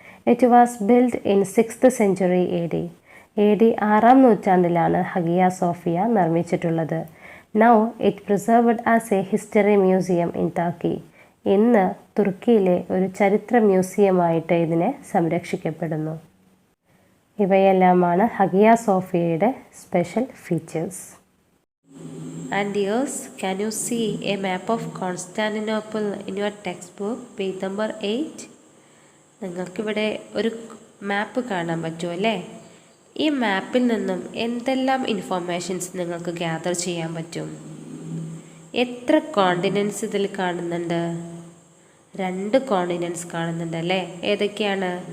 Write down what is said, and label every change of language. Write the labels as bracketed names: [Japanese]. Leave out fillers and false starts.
[English] It was build in 6th century AD. [Malayalam] AD 6ാം നൂറ്റാണ്ടിലാണ് Hagia Sophia നിർമ്മിച്ചിട്ടുള്ളത്. [English] Now it preserved as a history museum in Turkey. [Malayalam] ഇന്ന് തുർക്കിയിലെ ഒരു ചരിത്ര മ്യൂസിയമായിട്ട് ഇതിനെ സംരക്ഷിക്കപ്പെടുന്നു. ഇവയെല്ലാമാണ് Hagia സോഫിയയുടെ special features. [English] And dears, can you see a map of Constantinople in your textbook, page number 8? [Malayalam] നിങ്ങൾക്കിവിടെ ഒരു മാപ്പ് കാണാൻ പറ്റുമല്ലേ? ഈ മാപ്പിൽ നിന്നും എന്തെല്ലാം ഇൻഫോർമേഷൻസ് നിങ്ങൾക്ക് ഗ്യാദർ ചെയ്യാൻ പറ്റും? എത്ര കോണ്ടിനെൻറ്റ്സ് ഇതിൽ കാണുന്നുണ്ട്? 2 കോണ്ടിനെൻറ്റ്സ് കാണുന്നുണ്ട് അല്ലേ? ഏതൊക്കെയാണ്?